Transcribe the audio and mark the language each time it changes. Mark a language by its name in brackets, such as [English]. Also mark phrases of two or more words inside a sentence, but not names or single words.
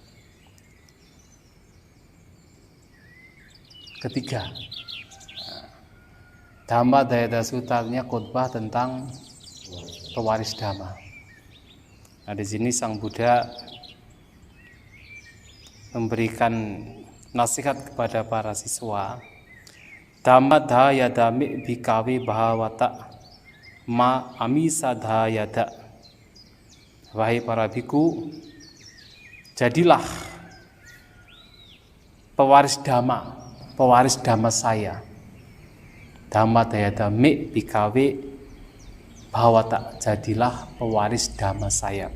[Indonesian] Ketiga. Dhammadayata Sutta artinya khotbah tentang pewaris dhamma. Nah, di sini Sang Buddha memberikan nasihat kepada para siswa. [Pali] Dhammadayata mi bhikkhave bhavata ma amisadayata. [Indonesian] Wahai para biku, jadilah pewaris dhamma saya. [Pali] Dhammadayata mi bhikkhave bhavata, [Indonesian] jadilah pewaris dhamma saya.